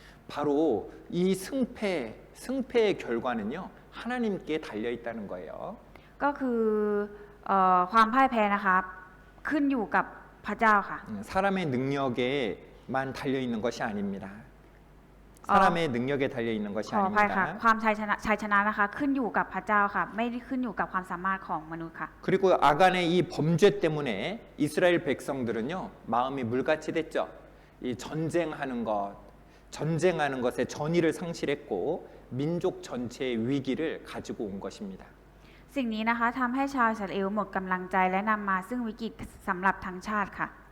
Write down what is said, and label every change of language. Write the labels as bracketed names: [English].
[Korean] 바로 이 승패의 결과는요 하나님께 달려 있다는 거예요. [Thai] ก็คือความพ่ายแพ้นะคะขึ้นอยู่กับพระเจ้าค่ะ [Korean] 사람의 능력에만 달려 있는 것이 아닙니다. 사람의 능력에 달려 있는 것이 [Thai] ขออภัยค่ะ ความชัยชนะนะคะขึ้นอยู่กับพระเจ้าค่ะไม่ได้ขึ้นอยู่กับความสามารถของมนุษย์ค่ะ [Korean] 그리고 아간의 이 범죄 때문에 이스라엘 백성들은요 마음이 물같이 됐죠. 이 전쟁하는 것에 전의를 상실했고 민족 전체의 위기를 가지고 온 것입니다. [Thai] สิ่งนี้นะคะทำให้ชาวอิสราเอลหมดกำลังใจและนำมาซึ่งวิกฤตสำหรับทั้งชาติค่ะ